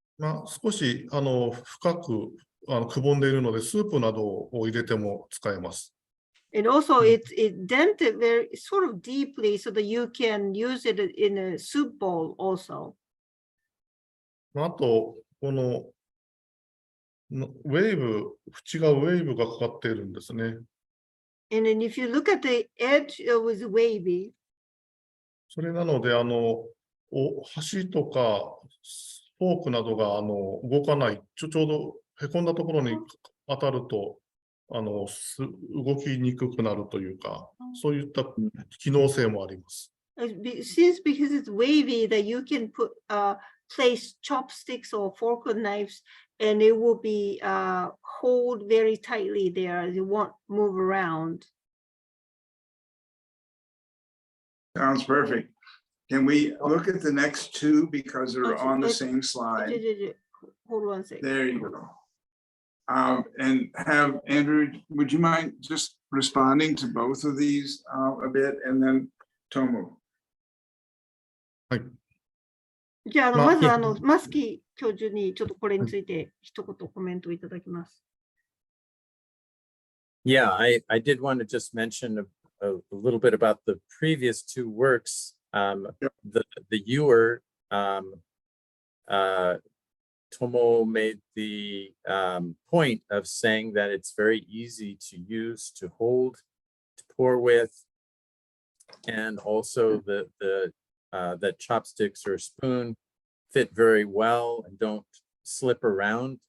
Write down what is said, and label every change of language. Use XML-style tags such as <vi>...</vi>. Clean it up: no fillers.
<ja>まあ、少し深くくぼんでいるので、スープなどを入れても使えます。</ja> <en>And also, it dented very sort of deeply so that you can use it in a soup bowl also.</en> <ja>あと、このウェーブ、縁がウェーブがかかっているんですね。</ja> <en>And then if you look at the edge, it was wavy.</en> <ja>それなので、箸とかフォークなどが動かない、ちょうどへこんだところに当たると、動きにくくなるというか、そういった機能性もあります。</ja> <en>Since because it's wavy, that you can place chopsticks or fork or knives, and it will be hold very tightly there. You won't move around. Sounds perfect. Can we look at the next two because they're on the same slide? Hold on a second. There you go. And have Andrew, would you mind just responding to both of these a bit, and then Tomo?</en> <ja>はい。じゃあ、まずマスキー教授にちょっとこれについて一言コメントをいただきます。</ja> <en>Yeah, I did want to just mention a little bit about the previous two works. The ewer, Tomo made the point of saying that it's very easy to use, to hold, to pour with, and also that chopsticks or a spoon fit very well and don't slip around.</en>